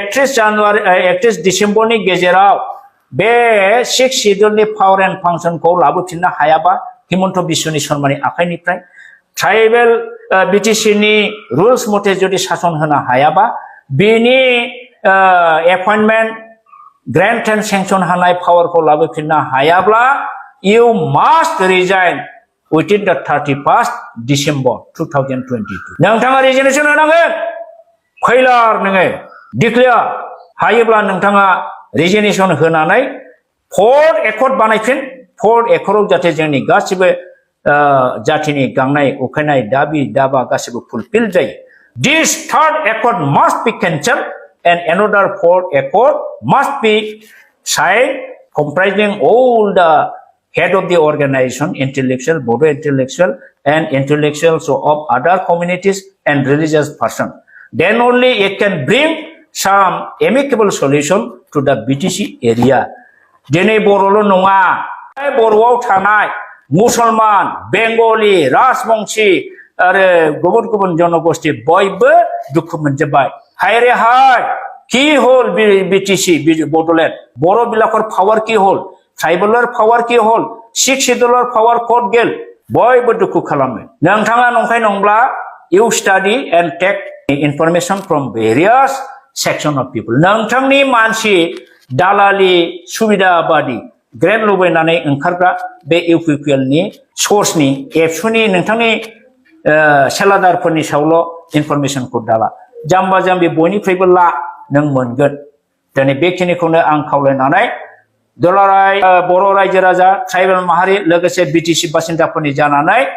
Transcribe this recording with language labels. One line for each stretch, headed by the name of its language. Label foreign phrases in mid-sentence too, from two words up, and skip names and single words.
Bodo: 31 डिसेम्बरनि गेजेराव बे 6
English: scheduleनि power and functionsखौ
Bodo: लाबोफिननो हायाबा हिमन्त बिश्वनि शर्मानि आखाइनिफ्राय
English: tribal BTC
Bodo: नि रुल्स मथे जुदि शासन होनो हायाबा बेनि
English: appointment grant and sanction
Bodo: हानाय पावरखौ लाबोफिननो हायाब्ला
English: you must resign within the 31st December 2022
Bodo: नोंथाङा रिजिगनेशन होनांगोन फैलार नोङो डिक्लेयार हायोब्ला नोंथाङा रिजिगनेशन होनानै
English: fourth accord
Bodo: बानायफिन
English: fourth accordआव
Bodo: जाहाथे जोंनि गासिबो जातिनि गांनाय उखैनाय दाबि दाबा गासिबो फुलफिल जायो
English: this third accord must be cancelled and another fourth accord must be signed comprising all the head of the organization, intellectual, Bodo intellectual, and intellectuals of other communities and religious persons. Then only it can bring some amicable solution to the BTC area.
Bodo: Dini Borolo nonga, Boroआव थानाय मुसलमान, बेंगली, राजबंशी आरो गुबुन गुबुन जनगोष्ठी बयबो दुखु मोनजोब्बाय।
Assamese: হায় ৰে হায়, কি হ'ল BTC বড়'লেণ্ড, বৰ' বিলাখৰ পাৱাৰ কি হ'ল, ট্ৰাইবেলৰ পাৱাৰ কি হ'ল, ছিক্স শ্বেডিউলৰ পাৱাৰ ক'ত গ'ল
Bodo: बयबो दुखु खालामो नोंथाङा नंखाय नंब्ला
English: you study and take information from various section of people
Bodo: नोंथांनि मानसि दालालि सुबिदाबादि ग्रेन्ट लुबैनानै ओंखारग्रा बे UPPL नि सोर्सनि एबसुनि नोंथांनि सेलादारफोरनि सायावल' इनफरमेशनखौ दाला जाम्बा जाम्बि बयनिफ्रायबो ला नों मोनगोन दिनै बेखिनिखौनो आं खावलायनानै दुलाराय बर' रायजो राजा ट्राइबेल माहारि लोगोसे बीटीसी बासिन्दाफोरनि जानानै